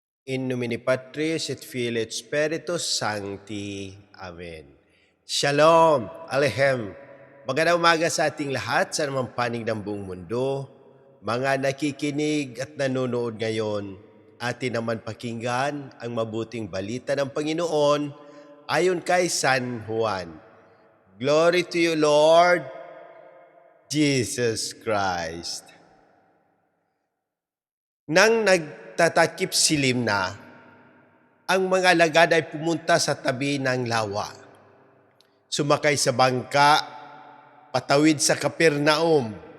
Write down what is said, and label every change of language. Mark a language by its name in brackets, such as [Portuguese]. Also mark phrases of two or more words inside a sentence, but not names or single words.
[Latin] In nomine Patris et Filii et Spiritus Sancti. [Hebrew] Amen. Shalom, Alehem. [Filipino] Magandang umaga sa ating lahat sa namang panig ng buong mundo. Mga nakikinig at nanonood ngayon, atin naman pakinggan ang mabuting balita ng Panginoon ayon kay San Juan. [English] Glory to you, Lord Jesus Christ. [Filipino] Nang nagtatakip silim na, ang mga alagad ay pumunta sa tabi ng lawa. Sumakay sa bangka, patawid sa Kapernaum.